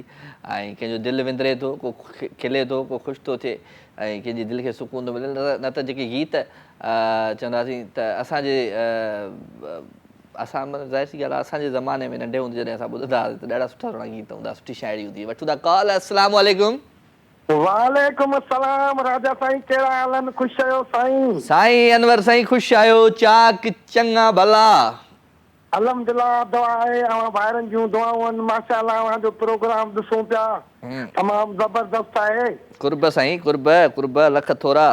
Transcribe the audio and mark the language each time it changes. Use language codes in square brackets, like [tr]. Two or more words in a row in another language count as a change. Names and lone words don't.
[sd] ऐं कंहिंजो दिलि विंदरे थो, को खिले थो, को ख़ुशि थो थिए, ऐं कंहिंजी दिलि खे सुकून थो मिले। न त जेके गीत चवंदासीं त असांजे असां ज़ाहिर सी ॻाल्हि आहे, असांजे ज़माने में नंढे हूंदे जॾहिं असां ॿुधंदा हुआसीं त ॾाढा सुठा सुठा गीत हूंदा, सुठी शाइरी हूंदी। वठूं था कॉल। [ar] السلام عليكم. وعليكم السلام [sd] राजा साईं, कहिड़ा हाल आहिनि? ख़ुशि आहियो साईं? साईं अनवर साईं ख़ुशि आहियो, चाक चङा भला। अल्हम्दुलिल्लाह, दुआ आहे अवां ॿाहिरनि जूं दुआऊं आहिनि। माशाअल्लाह, अवां जो प्रोग्राम ॾिसूं पिया, तमामु ज़बरदस्त आहे। कुर्ब साईं कुर्ब, कुर्ब लख थोरा।